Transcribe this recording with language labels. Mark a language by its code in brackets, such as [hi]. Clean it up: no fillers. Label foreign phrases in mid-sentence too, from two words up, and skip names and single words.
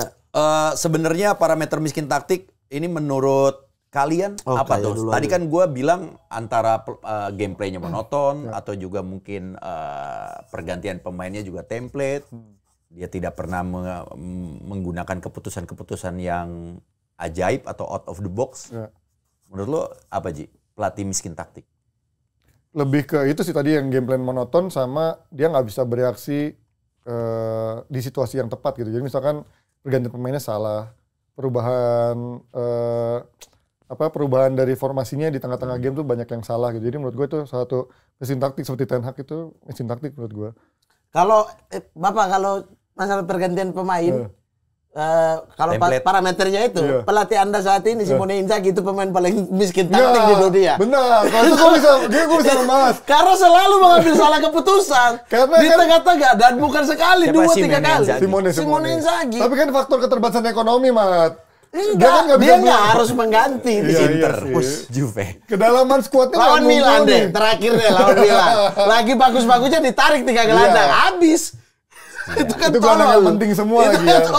[id] sebenarnya parameter miskin taktik ini menurut kalian Oh, apa kayak tuh? dulu Tadi aja. kan gue bilang antara gameplaynya monoton atau juga mungkin pergantian pemainnya juga template. Dia tidak pernah menggunakan keputusan-keputusan yang ajaib atau [en] out of the box. [id] Ya. Menurut lo apa Ji? Pelatih miskin taktik? Lebih ke itu sih tadi yang [en] game plan [id] monoton sama dia nggak bisa bereaksi di situasi yang tepat gitu. Jadi misalkan pergantian pemainnya salah, perubahan perubahan dari formasinya di tengah-tengah game tuh banyak yang salah gitu. Jadi menurut gue itu salah satu mesin taktik seperti Ten Hag itu mesin taktik menurut gue. Kalau Bapak kalau masalah pergantian pemain kalau Template. parameternya itu Iya. pelatih Anda saat ini Simone Inzaghi itu pemain paling miskin taktik di dunia. Benar. Kalau itu gue bisa membahas. Karena selalu mengambil salah keputusan Karena di kan- tengah-tengah dan bukan sekali, Siapa 2-3 Simone kali. Inzaghi? Simone Inzaghi. Tapi kan faktor keterbatasan ekonomi, Mat. Enggak, dia nggak harus mengganti di Iya, situ. Inter, sih. Juve. Kedalaman skuadnya Lawan nggak Milan mumpuni. deh, terakhir deh lawan Milan. Lagi bagus-bagusnya ditarik 3 gelandang, habis. Itu kan Itu gelandang yang tolol. penting semua Itu lagi kan ya.